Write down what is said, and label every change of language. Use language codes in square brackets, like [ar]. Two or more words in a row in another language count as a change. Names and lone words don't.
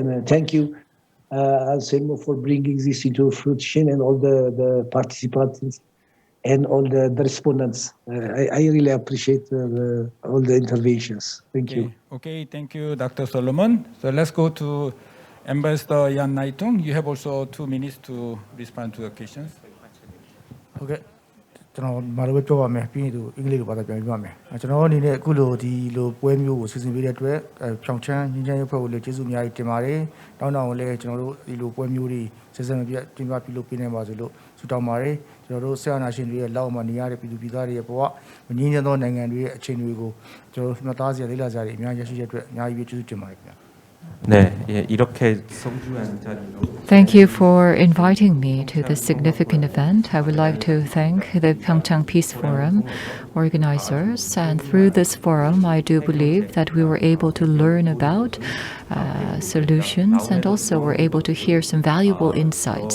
[en] And thank you, Anselmo, for bringing this into fruition, and all the participants and all the respondents. I really appreciate all the interventions. Thank you. Okay, thank you, Dr. Solomon. So let's go to Ambassador Yan Naitung. You have also 2 minutes to respond to the questions. Okay. [my] ကျွန်တော်မာလိုပဲပြောပါမယ်ပြီးရင်သူအင်္ဂလိပ်လိုဘာသာပြန်ပြပါမယ်ကျွန်တော်အနေနဲ့အခုလိုဒီလိုပွဲမျိုးကိုစီစဉ်ပေးတဲ့အတွက်ဖြောင်ချမ်းငင်းချမ်းရေးဖွဲ့ကိုလည်းကျေးဇူးအများကြီးတင်ပါတယ်တောင်းတကိုလည်းကျွန်တော်တို့ဒီလိုပွဲမျိုးတွေဆက်ဆက်မပြတ်တင်ပြပြုလုပ်ပေးနိုင်ပါစေလို့ဆုတောင်းပါတယ်ကျွန်တော်တို့ဆရာနာရှင်တွေရဲ့လောက်မှနေရတဲ့ပြည်သူပြည်သားတွေရဲ့ဘဝမငြင်းချမ်းသောနိုင်ငံတွေရဲ့အခြေအနေကိုကျွန်တော်တို့မှတ်သားစရာလေးလာစရာတွေအများကြီးရရှိတဲ့အတွက်အများကြီးကျေးဇူးတင်ပါတယ်ခင်ဗျာ [ko] 네, 이렇게 성주한 자리로. [en] Thank you for inviting me to this significant event. I would like to thank the PyeongChang Peace Forum organizers, and through this forum, I do believe that we were able to learn about solutions, and also were able to hear some valuable insights.